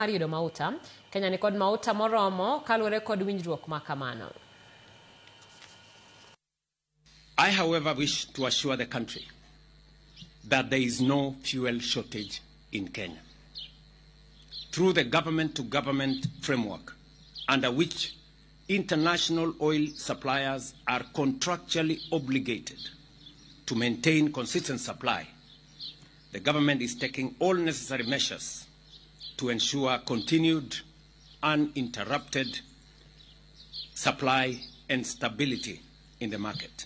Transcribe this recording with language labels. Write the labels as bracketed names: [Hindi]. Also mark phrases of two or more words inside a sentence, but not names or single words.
[Luo (Kenya and Tanzania)] Yudo mauta, Kenya ni kod mauta moromo kaluwore kod winjruok makamano. [English] I, however, wish to assure the country that there is no fuel shortage in Kenya. Through the government-to-government framework, under which international oil suppliers are contractually obligated to maintain consistent supply, the government is taking all necessary measures to ensure continued, uninterrupted supply and stability in the market.